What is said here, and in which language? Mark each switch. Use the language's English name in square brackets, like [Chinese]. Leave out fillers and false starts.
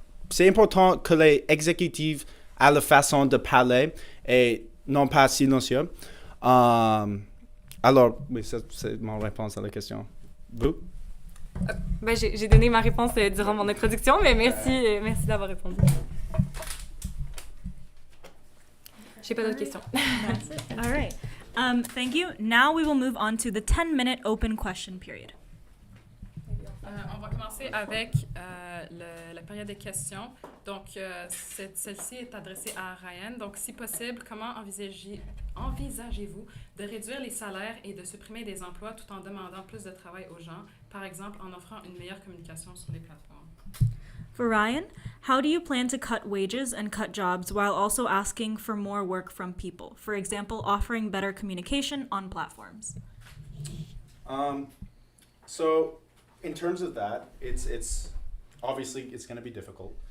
[French] C'est important que les exécutifs aient la façon de parler et non pas silencieux. Alors, oui, c'est ma réponse à la question. Vous? Ben, j'ai donné ma réponse durant mon introduction, mais merci d'avoir répondu. J'ai pas d'autres questions. [English] That's it. All right. Thank you. Now we will move on to the 10-minute open question period. [French] On va commencer avec la période des questions. Donc, celle-ci est adressée à Ryan. Donc, si possible, comment envisagez-vous de réduire les salaires et de supprimer des emplois tout en demandant plus de travail aux gens, par exemple en offrant une meilleure communication sur les plateformes? [English] For Ryan, how do you plan to cut wages and cut jobs while also asking for more work from people? For example, offering better communication on platforms. So, in terms of that, it's obviously it's going to be difficult.